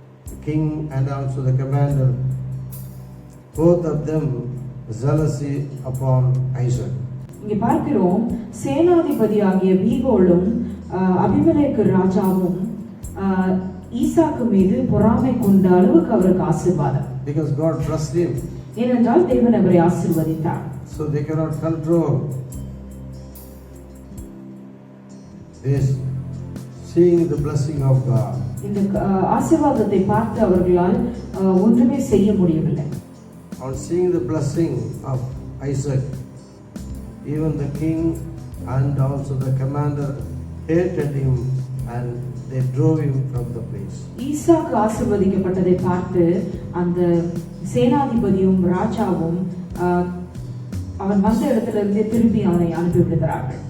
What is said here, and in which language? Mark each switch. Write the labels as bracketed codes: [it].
[en] The king and also the commander, both of them jealousy upon Isaac. [ta] இங்கே பார்க்கிறோம் சேனாதிபதி ஆகிய பீகோலும் அபிமெலேக்கு ராஜாவும் ஈசாக்கு மீது பொறாமை கொண்ட அளவுக்கு அவருக்கு ஆசீர்வாதம். [en] Because God blessed him. [ta] ஏனென்றால் தேவன் அவரை ஆசீர்வதித்தார். [en] So they cannot control this, seeing the blessing of God. [ta] இந்த ஆசீர்வாதத்தை பார்த்து அவர்களால் ஒன்றுமே செய்ய முடியவில்லை. [en] On seeing the blessing of Isaac, even the king and also the commander hated him and they drove him from the place. [ta] ஈசாக்கு ஆசீர்வதிக்கப்பட்டதை பார்த்து அந்த சேனாதிபதியும் ராஜாவும் அவன் வந்த இடத்திலிருந்து திரும்பி அவனை அனுப்பி விடுகிறார்கள்.